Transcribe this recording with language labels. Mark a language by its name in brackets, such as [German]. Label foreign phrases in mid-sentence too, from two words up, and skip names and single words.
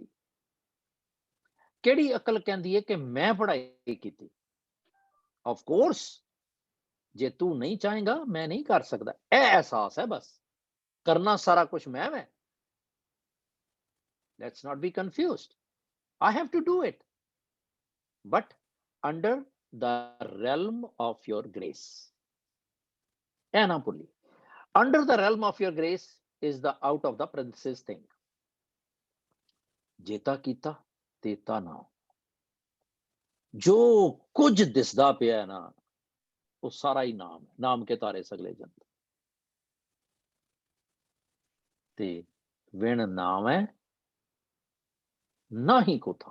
[Punjabi] ਕਿਹੜੀ ਅਕਲ ਕਹਿੰਦੀ ਹੈ ਕਿ ਮੈਂ ਪੜ੍ਹਾਈ ਕੀਤੀ? [English] of course [Punjabi] ਜੇ ਤੂੰ ਨਹੀਂ ਚਾਹੇਗਾ ਮੈਂ ਨਹੀਂ ਕਰ ਸਕਦਾ, ਇਹ ਅਹਿਸਾਸ ਹੈ ਬਸ। ਕਰਨਾ ਸਾਰਾ ਕੁਝ ਮੈਂ। [English] let's not be confused. I have to do it, but under the realm of your grace. [Punjabi] ਇਹ ਨਾ ਭੁੱਲੀ, [English] under the realm of your grace is the out of the parenthesis thing. [Punjabi] ਜੇਤਾ ਕੀਤਾ ਤੇਤਾ ਨਾ, ਜੋ ਕੁਝ ਦਿਸਦਾ ਪਿਆ ਨਾ ਉਹ ਸਾਰਾ ਹੀ ਨਾਮ ਹੈ, ਨਾਮ ਕੇ ਤਾਰੇ ਸਗਲੇ ਜੰਤ। ਤੇ ਵਿਣ ਨਾਮ ਹੈ ਨਾ ਹੀ ਕੋਥਾ।